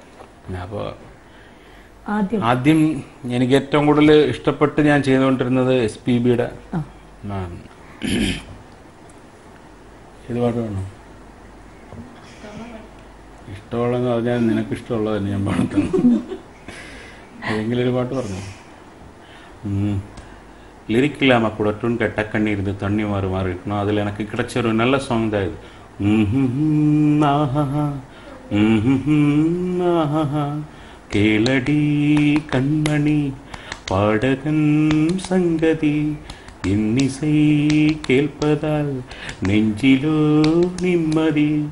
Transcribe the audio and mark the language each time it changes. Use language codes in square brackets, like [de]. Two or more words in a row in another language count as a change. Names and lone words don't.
[ml] അപ്പോൾ ആദ്യം എനിക്ക് ഏറ്റവും കൂടുതൽ ഇഷ്ടപ്പെട്ട് ഞാൻ ചെയ്തുകൊണ്ടിരുന്നത് SPBയുടെ ഇത് പാട്ട് വേണം. ഇഷ്ടമുള്ളതെന്ന് പറഞ്ഞാൽ നിനക്ക് ഇഷ്ടമുള്ളത് തന്നെ ഞാൻ പാടുന്നു. ഏതെങ്കിലും ഒരു പാട്ട് പറഞ്ഞു. [ta] லிரிக் இல்லாமல் கூட டூன் கட்ட கண்ணீர் தண்ணி மாறு மாறி இருக்கணும். அதில் எனக்கு கிடைச்ச ஒரு நல்ல சாங் தான் இது. கேளடி கண்மணி பாடகன் சங்கதி இன்னிசை கேட்பதால் நெஞ்சிலோ நிம்மதி.